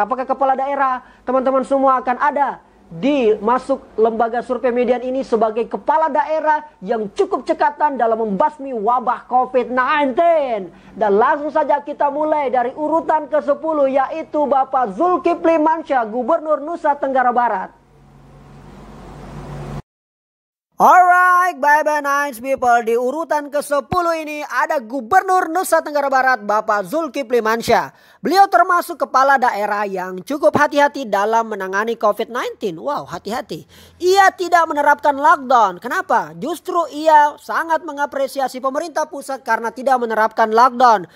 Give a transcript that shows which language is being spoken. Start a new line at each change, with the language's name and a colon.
Indonesian: Apakah kepala daerah teman-teman semua akan ada di masuk lembaga survei Median ini sebagai kepala daerah yang cukup cekatan dalam membasmi wabah COVID-19. Dan langsung saja kita mulai dari urutan ke-10, yaitu Bapak Zulkifli Mansyah, Gubernur Nusa Tenggara Barat.
English: Alright, bye-bye nice people.
Indonesian: Di urutan ke-10 ini ada Gubernur Nusa Tenggara Barat, Bapak Zulkifli Mansyah. Beliau termasuk kepala daerah yang cukup hati-hati dalam menangani COVID-19. Wow, hati-hati. Ia tidak menerapkan lockdown. Kenapa? Justru ia sangat mengapresiasi pemerintah pusat karena tidak menerapkan lockdown.